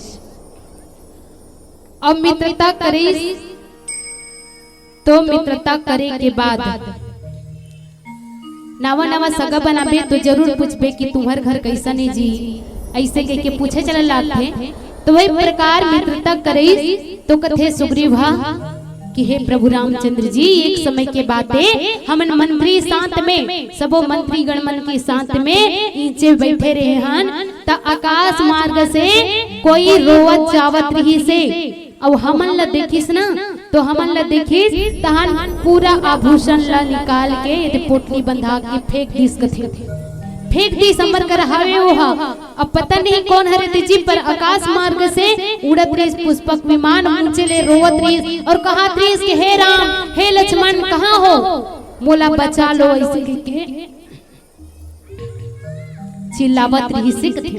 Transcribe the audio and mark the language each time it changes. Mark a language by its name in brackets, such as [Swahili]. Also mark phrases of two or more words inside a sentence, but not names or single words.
[Chhattisgarhi] अब मित्रता कराई तो मित्रता करे के बाद नवा नवा सगा बनाबे तो जरूर पूछबे कि तुम्हार घर कैसा है जी, ऐसे कह के पूछे चल लाते। तो वही प्रकार मित्रता करई तो कथे सुग्रीव कि हे प्रभु रामचंद्र जी, एक समय के बातें हमन मंत्री साथ में सबो मंत्री गणमन के साथ में नीचे बैठे रहे हन त आकाश मार्ग से कोई रोवत जावत रही से अब हमन ला देखिस ना तो हमन ला देखिस तहन पूरा आभूषण ला निकाल के पोटली बंधा के फेंक दिस कथे, फेंक दी समर कर हवे ओहा। अब पता नहीं कौन हरे तेजी पर आकाश मार्ग से उड़त रही पुष्पक विमान ऊंचे ले रोवत रही और कहा रही कि हे राम हे लक्ष्मण कहाँ हो, मोला बचा लो, ऐसे के चिल्लावत रही से कथे।